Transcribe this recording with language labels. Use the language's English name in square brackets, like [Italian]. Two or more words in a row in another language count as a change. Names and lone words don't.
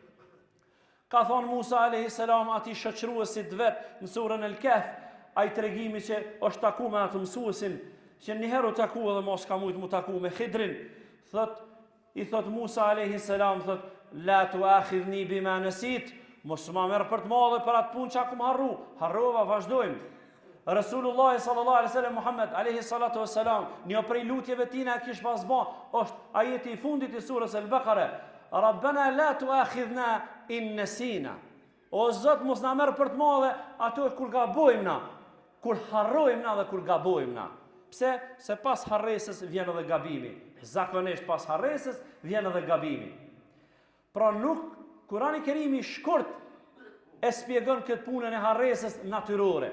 [Albanian] Ka thonë Musa [Arabic] عليه السلام [Albanian] atij shoqëruesit vet në surën El-Kahf, ai tregimi që është taku me atë mësuesin, që një herë u taku edhe mos ka mujt mu taku me Khidrin, i thot Musa [Arabic] عليه السلام, [Albanian] thot: [Arabic] لا تؤاخذني بما نسيت, [Albanian] mos më merr për të madhe për atë punë që akum harrova, vazhdojmë. Rasulullah [Arabic] صلى الله عليه وسلم [Albanian] Muhammed [Arabic] عليه الصلاة والسلام, [Albanian] një prej lutjeve tina kish pas bë, është ajeti i fundit i surës Al-Baqara: [Arabic] ربنا لا تؤاخذنا إن نسينا. [Albanian] O Zot, mos na merr për të madhe ato kur gabojmë na, kur harrojmë na dhe kur gabojmë na. Pse? Se pas harresës vjen edhe gabimi. Zakonisht pas harresës vjen edhe gabimi. Pra nuk Kurani Kerimi shkurt e shpjegon këtë punën e harresës natyrore.